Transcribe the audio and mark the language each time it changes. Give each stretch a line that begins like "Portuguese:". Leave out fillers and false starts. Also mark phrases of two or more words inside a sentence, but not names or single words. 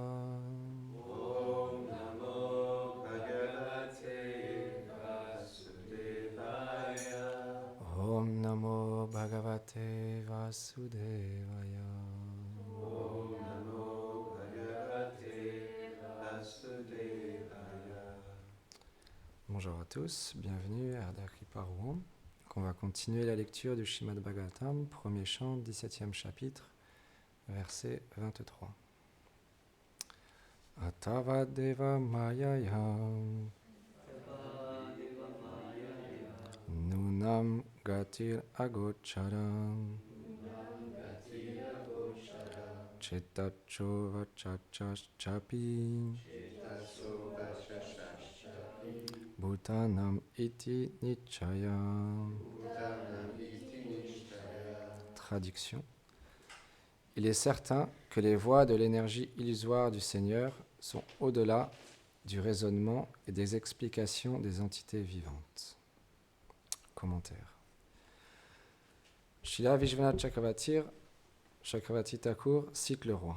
Sanskrit: ॐ नमो भगवते वासुदेवाय. ॐ नमो भगवते वासुदेवाय. ॐ नमो भगवते वासुदेवाय.
French: Bonjour à tous, bienvenue à Ardha Kripa Rouen. On va continuer la lecture du Srimad Bhagavatam, premier chant, 17e chapitre, verset 23.
Sanskrit: अथवा देव मायायाम् नूनं गतिर् अगोचरम् चेतसो वचसश्चापि भूतानाम् इति निश्चयम्.
French: Traduction. Il est certain que les voies de l'énergie illusoire du Seigneur sont au-delà du raisonnement et des explications des entités vivantes. Commentaire. Srila Vishwanath Chakravarti Thakur cite le roi.